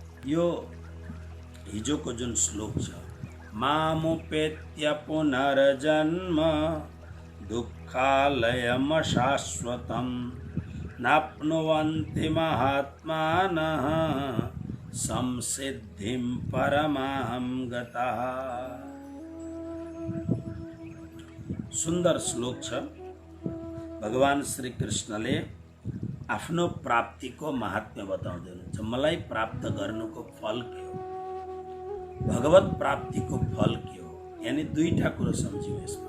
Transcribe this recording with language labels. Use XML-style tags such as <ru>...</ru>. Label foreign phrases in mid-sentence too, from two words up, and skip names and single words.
<ne>यो हिजोको जुन श्लोक छ,</ne> <sa>मामुपेत्य पुनर्जन्म दुःखालयम शाश्वतम नाप्नुवन्ति महात्मानः संसिद्धिं परमां गतः।</sa> <ne>सुन्दर श्लोक छ। भगवान श्री कृष्णले आफ्नो प्राप्तिको महात्म्य बताउँदै हुनुहुन्छ। मलाई प्राप्त गर्नुको फल के हो, भगवत प्राप्तिको फल के हो, यानी दुईटा कुरो सम्झियो यसमा।</ne>